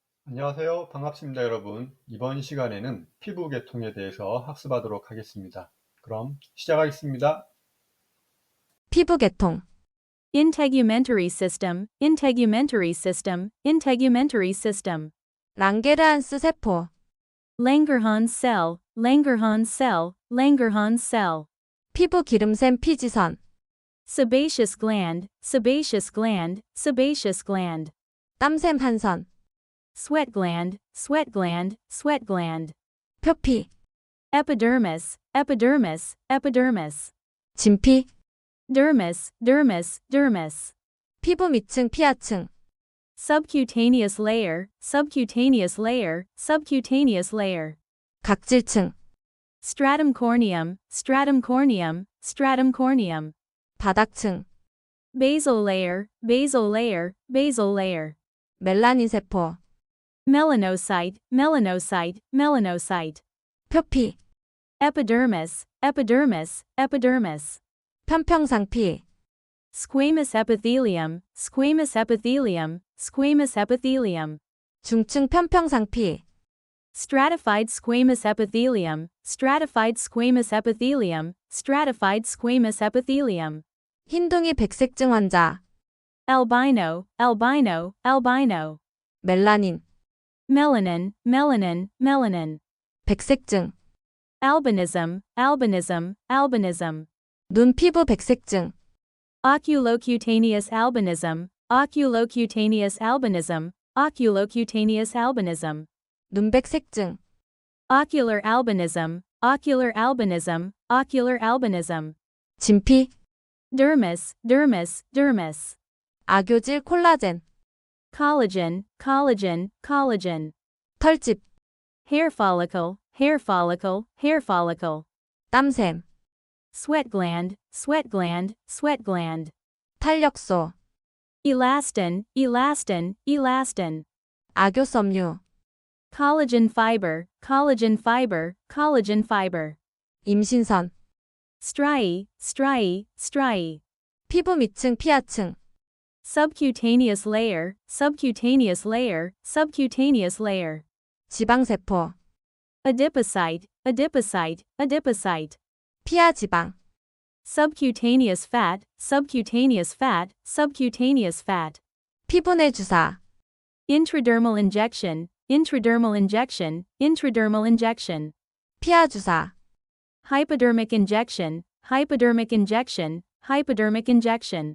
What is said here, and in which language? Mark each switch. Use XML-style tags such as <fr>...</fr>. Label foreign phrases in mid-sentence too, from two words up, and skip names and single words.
<ko>안녕하세요. 반갑습니다, 여러분. 이번 시간에는 피부계통에 대해서 학습하도록 하겠습니다. 그럼 시작하겠습니다. 피부계통,</ko> <en>Integumentary system, integumentary system, integumentary system.</en> <ko>랑게르한스 세포,</ko> <en>Langerhans cell, Langerhans cell, Langerhans cell.</en> <ko>피부 기름샘 피지선,</ko> <en>Sebaceous gland, sebaceous gland, sebaceous gland.</en> <ko>땀샘 한선,</ko> <en>Sweat gland, sweat gland, sweat gland.</en> <ko>표피,</ko> <en>Epidermis, epidermis, epidermis.</en> <ko>진피,</ko> <en>Dermis, dermis, dermis.</en> <ko>피부 밑층 피하층,</ko> <en>Subcutaneous layer, subcutaneous layer, subcutaneous layer.</en> <ko>각질층,</ko> <en>Stratum corneum, stratum corneum, stratum corneum.</en> <ko>바닥층,</ko> <en>Basal layer, basal layer, basal layer.</en> <ko>멜라닌세포,</ko> <en>Melanocyte, melanocyte, melanocyte.</en> <ko>표피,</ko> <en>Epidermis, epidermis, epidermis.</en> <ko>편평상피,</ko> <en>Squamous epithelium, squamous epithelium, squamous epithelium.</en> <ko>중층 편평상피,</ko> <en>Stratified squamous epithelium, stratified squamous epithelium, stratified squamous epithelium.</en> <ko>흰둥이 백색증 환자,</ko> <en>Albino, albino, albino.</en> <ko>멜라닌,</ko> <en>Melanin, melanin, melanin.</en> <ko>백색증,</ko> <en>Albinism, albinism, albinism.</en> <ko>눈 피부 백색증,</ko> <en>Oculocutaneous albinism, oculocutaneous albinism, oculocutaneous albinism.</en> <ko>눈백색증,</ko> <en>Ocular albinism, ocular albinism, ocular albinism.</en> <ko>진피,</ko> <en>Dermis, dermis, dermis.</en> <ko>악효질 콜라겐,</ko> <en>Collagen, collagen, collagen.</en> <ko>털집,</ko> <en>Hair follicle, hair follicle, hair follicle.</en> <ko>땀샘,</ko> <en>Sweat gland, sweat gland, sweat gland.</en> <ko>탄력소,</ko> <en>Elastin, elastin, elastin.</en> <ko>악효섬유,</ko> <en>Collagen fiber, collagen fiber, collagen fiber.</en> <ko>임신선,</ko> <en>Striae, striae, striae.</en> <ko>피부 밑층 피하층,</ko> <en>Subcutaneous layer, subcutaneous layer, subcutaneous layer.</en> <ko>지방세포,</ko> <en>Adipocyte, adipocyte, adipocyte.</en> <ko>피하 지방,</ko> <en>Subcutaneous fat, subcutaneous fat, subcutaneous fat.</en> <ko>피부 내 주사,</ko> <en>Intradermal injection, intradermal injection, intradermal injection.</en> <ko>피하 주사,</ko> <en>Hypodermic injection, hypodermic injection, hypodermic injection.</en>